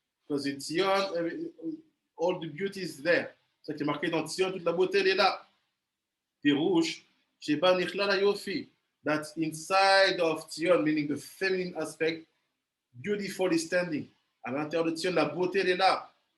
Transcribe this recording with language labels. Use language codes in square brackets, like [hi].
[en] Because in Sion, all the beauty is there. [fr] C'est marqué dans Sion, toute la beauté elle est là. [he] Pirouche, Sheba Nikhlal Yofi. [en] That's inside of Sion, meaning the feminine aspect, beautifully standing. [fr] À l'intérieur de Sion, la beauté elle est là.